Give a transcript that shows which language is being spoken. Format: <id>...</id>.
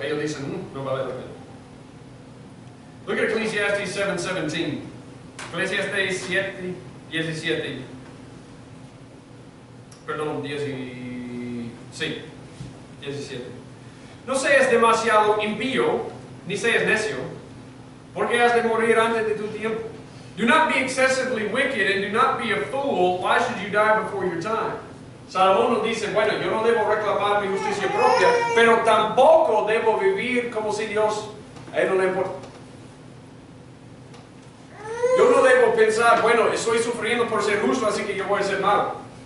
<es>Ellos dicen, no vale la pena.</es> <en>Look at Ecclesiastes 7:17. Ecclesiastes 7:17.</en> <es>Perdón, 17. No seas demasiado impío, ni seas necio, porque has de morir antes de tu tiempo.</es> <en>Do not be excessively wicked, and do not be a fool. Why should you die before your time?</en> <es>Salomón nos dice, bueno, yo no debo reclamar mi justicia propia, pero tampoco debo vivir como si Dios, a Él no le importa. Yo no debo pensar, bueno, estoy sufriendo por ser justo, así que yo voy a ser malo.</es>